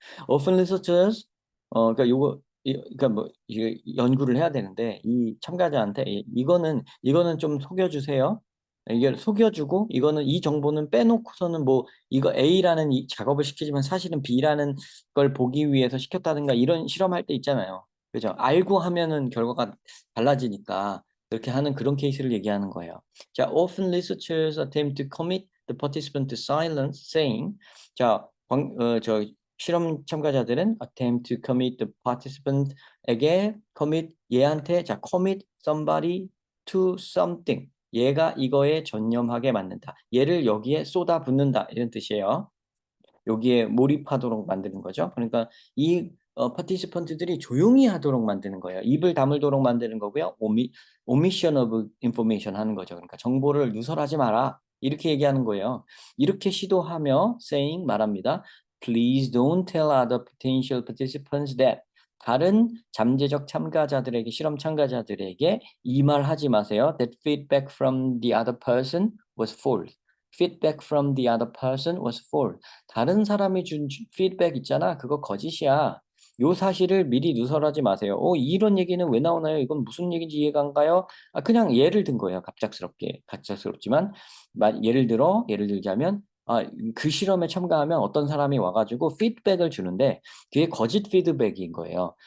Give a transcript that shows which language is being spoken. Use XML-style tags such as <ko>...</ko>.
<en>Often researchers</en> <ko>그러니까 그러니까 뭐 이게 연구를 해야 되는데 이 참가자한테 이거는 좀 속여 주세요. 이게 속여 주고 이거는 이 정보는 빼놓고서는 뭐 이거 A라는 이 작업을 시키지만 사실은 B라는 걸 보기 위해서 시켰다든가 이런 실험할 때 있잖아요. 그죠? 알고 하면은 결과가 달라지니까 그렇게 하는 그런 케이스를 얘기하는 거예요.</ko> <en>자, often researchers attempt to commit the participant to silence, saying</en> <ko>자, 실험 참가자들은</ko> <en>attempt to commit the participant에게</en> <ko>얘한테</ko> <en>commit somebody to something.</en> <ko>얘가 이거에 전념하게 만든다. 얘를 여기에 쏟아붓는다. 이런 뜻이에요. 여기에 몰입하도록 만드는 거죠. 그러니까 이 파티시펀트들이 조용히 하도록 만드는 거예요. 입을 다물도록 만드는 거고요.</ko> <en>omission of information</en> <ko>하는 거죠. 그러니까 정보를 누설하지 마라. 이렇게 얘기하는 거예요. 이렇게 시도하며 saying 말합니다.</ko> <en>Please don't tell other potential participants that</en> <ko>다른 잠재적 참가자들에게 실험 참가자들에게 이 말 하지 마세요.</ko> <en>That feedback from the other person was false. Feedback from the other person was false.</en> <ko>다른 사람이 준 피드백 있잖아. 그거 거짓이야. 요 사실을 미리 누설하지 마세요. 이런 얘기는 왜 나오나요? 이건 무슨 얘기인지 이해가 안 가요? 그냥 예를 든 거예요. 갑작스럽지만 예를 들자면 그 실험에 참가하면 어떤 사람이 와가지고 피드백을 주는데 그게 거짓 피드백인 거예요.</ko>